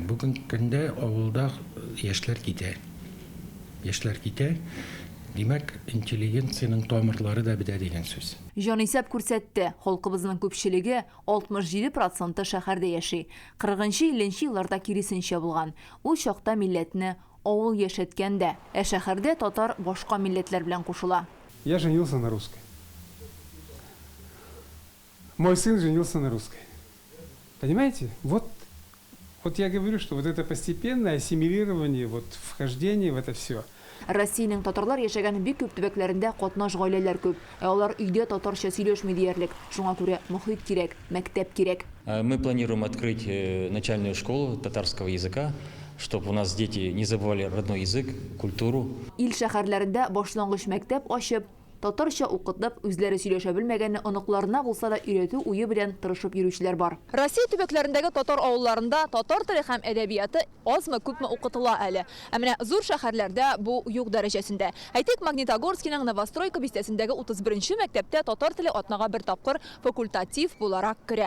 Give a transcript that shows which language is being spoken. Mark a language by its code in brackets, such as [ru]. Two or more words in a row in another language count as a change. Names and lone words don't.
[tt] Бүген көндә авылда яшьләр китә. Димәк, интеллигенцияның тамырлары да бетә дигән сүз. Җанисәп күрсәтте, халкыбызның күпчелеге 67% шәһәрдә яши. 40-50 елларда киресенчә булган. Ул чакта милләтне авыл яшәткәндә, шәһәрдә татар башка милләтләр белән кушыла. [ru] Я женился на русской. Мой сын женился на русской. Понимаете? Вот я говорю, что вот это постепенное ассимилирование, вот вхождение в это все. [tt] Россиянең татарлар яшәгән бик күп төбәкләрендә катнаш гаиләләр күп. Алар өйдә татарча сөйләшми диярлек. Шуңа күрә мөхит кирәк, мәктәп кирәк. [ru] Мы планируем открыть начальную школу татарского языка, чтобы у нас дети не забывали родной язык, культуру. [tt] Ил шәһәрләрендә башлангыч мәктәп ачып, татарча укытып, үзләре сөйләшә белмәгәнне оныкларына булса да өйрәтү уе белән тырышып йөрүчеләр бар. Россия төбәкләрендәге татар авылларында татар теле һәм әдәбияты азмы күпме укытыла әле. Ә менә зур шәһәрләрдә бу юк дәрәҗәсендә. Әйтик, Магнитогорскиның Новостройка бистәсендәге 31-нче мәктәптә татар теле атнага бер тапкыр факультатив буларак керә.